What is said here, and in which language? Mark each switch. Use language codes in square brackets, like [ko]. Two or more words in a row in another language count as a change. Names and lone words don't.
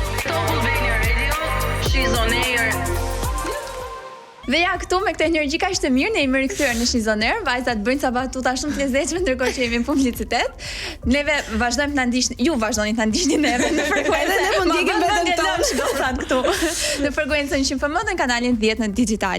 [en] Albania Radio, she's on air. [sq] Dhe ja këtu me këtë energji kaq të mirë ne jemi rikthyer në She's on Air. Vajzat bëjnë ca batuta shumë të lezetshme ndërkohë që jemi në publicitet. Neve vazhdojmë të na ndiqni, ju vazhdoni ta ndiqni neve në frekuencën ne mund të ikim vetëm tonë këtu. Në frekuencën 100FM në kanalin 10 në digital.